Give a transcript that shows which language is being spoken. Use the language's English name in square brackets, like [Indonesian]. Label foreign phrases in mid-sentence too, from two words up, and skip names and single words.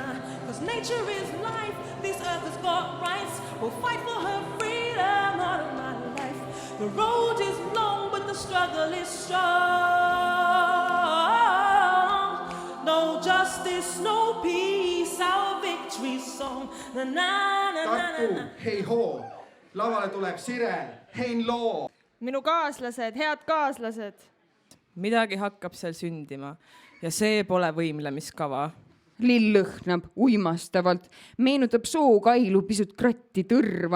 [English] Cause nature is life, this earth has got rights. We'll fight for her freedom all of my life. The road is long, but the struggle is strong. No justice, no peace, our victory song. Na na na na [Estonian] Tartu, hei hoo, lavale tuleb Sirel, hein loo. Minu kaaslased, head kaaslased. Midagi hakkab seal sündima ja see pole võimlemiskava. Lill lõhnab uimastavalt, meenutab sookailu pisut kratti tõrva.